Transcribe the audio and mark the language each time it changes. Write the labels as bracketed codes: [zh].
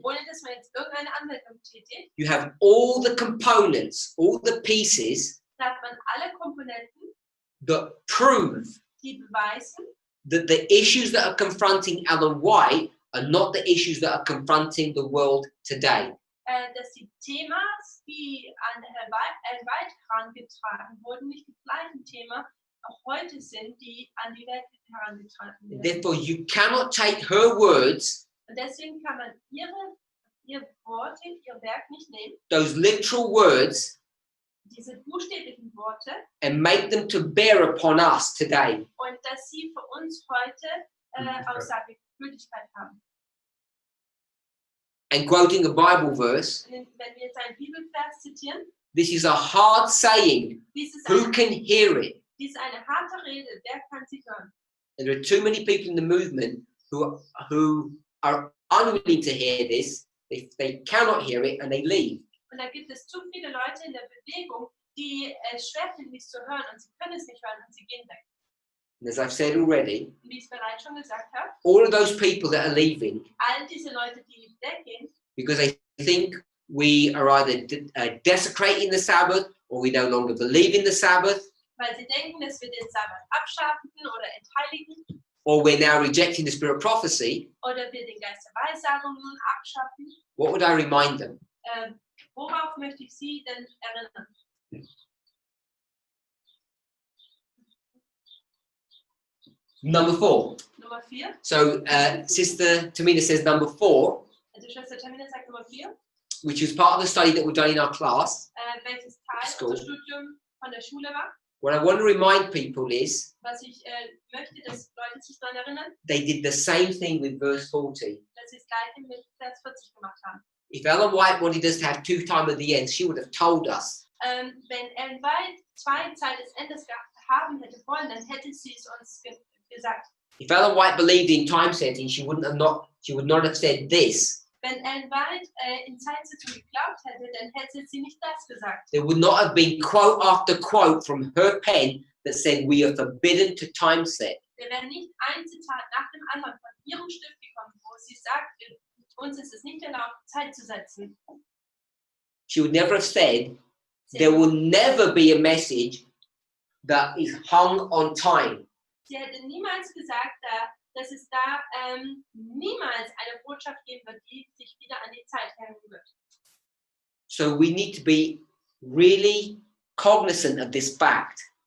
[de] ohne dass man jetzt irgendeine Anwendung tätigt, [en] you have all the components, all the pieces [de] da hat man alle Komponenten, [en] that prove [de] die beweisen, [en] that the issues that are confronting Ellen White are not the issues that are confronting the world today. [de] dass die Themas, die an Herrn White herangetragen wurden, nicht die gleichen Themen auch heute sind, die an die Welt herangetragen werden. [en] Therefore, you cannot take her words, [de] Und deswegen kann man ihr Worte, ihr Werk nicht nehmen, [en] those literal words, [de] diese buchstäblichen Worte, [en] and make them to bear upon us today. [de] und dass sie für uns heute Aussagegültigkeit haben. [en] And quoting a Bible verse, [de] Wenn wir jetzt einen Bibelvers zitieren, [en] this is a hard saying. [de] dies ist [en] Who can hear it? [de] eine harte Rede, wer kann sie hören? [en] And there are too many people in the movement who are unwilling to hear this. They cannot hear it and they leave. [de] Und da gibt es zu viele Leute in der Bewegung, die es schwer finden, dies zu hören, und sie können es nicht hören und sie gehen weg. [en] And as I've said already, [de] Und wie ich es bereits schon gesagt habe, [en] all of those people that are leaving [de] all diese Leute, die weggehen, [en] because they think we are either desecrating the Sabbath or we no longer believe in the Sabbath, [de] weil sie denken, dass wir den Sabbat abschaffen oder entheiligen, [en] or we're now rejecting the spirit of prophecy, [de] oder wir den Geist der Weissagung nun abschaffen. [en] what would I remind them? [de] Worauf möchte ich Sie denn erinnern? [en] Number 4. [de] Nummer 4. [en] So Sister Tamina says number 4, [de] Also Schwester Tamina sagt Nummer 4, [en] which is part of the study that we've done in our class. [de] welches Teil [en] School. [de] unser Studium von der Schule war. [en] What I want to remind people is [de] Was ich möchte, dass Leute sich daran erinnern, [en] they did the same thing with verse 40. [de] dass sie das Gleiche mit Vers 40 gemacht haben. [en] If Ellen White wanted us to have 2 times at the end, she would have told us. [de] Wenn Ellen White 2 Zeit des Endes haben hätte wollen, dann hätte sie es uns gesagt. [en] If Ellen White believed in time setting, she would not have said this. [de] Wenn Ellen White in Zeitsitzung geglaubt hätte, dann hätte sie nicht das gesagt. [en] There would not have been quote after quote from her pen that said we are forbidden to time set. [de] Da wäre nicht ein Zitat nach dem anderen von ihrem Stift gekommen, wo sie sagt, uns ist es nicht erlaubt, Zeit zu setzen. [en] She would never have said there will never be a message that is hung on time. [de] Sie hätte niemals gesagt, dass es da niemals eine Botschaft geben wird, die sich wieder an die Zeit hängen wird. [en] So we need to be really cognizant of this fact,